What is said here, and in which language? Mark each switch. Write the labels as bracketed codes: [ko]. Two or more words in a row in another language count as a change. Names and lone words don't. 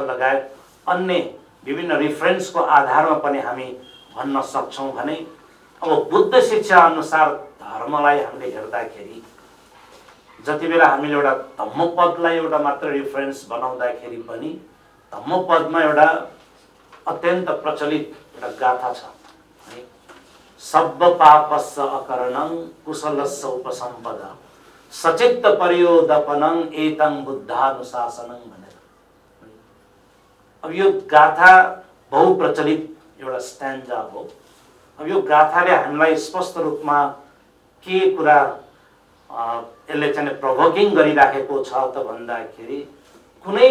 [ne] लगायत अन्य विभिन्न रिफरेन्सको आधारमा पनि हामी भन्न सक्छौँ भने, अब बुद्ध शिक्षा अनुसार धर्मलाई हामीले हेर्दाखेरि जति बेला हामीले एउटा धम्मपदलाई एउटा मात्र रिफरेन्स बनाउँदाखेरि पनि धम्मपदमा एउटा अत्यन्त प्रचलित एउटा गाथा छ है, [pi] सब्ब पापस्य अकरणं कुशलस्य उपसम्पदा सचित्त पर्योदपनं एतं बुद्धानुशासनं [ne] भनेर। अब यो गाथा बहुप्रचलित एउटा स्ट्यान्जा हो। अब यो गाथाले हामीलाई स्पष्ट रूपमा के कुरा यसले चाहिँ प्रोभोकिङ गरिराखेको छ त भन्दाखेरि कुनै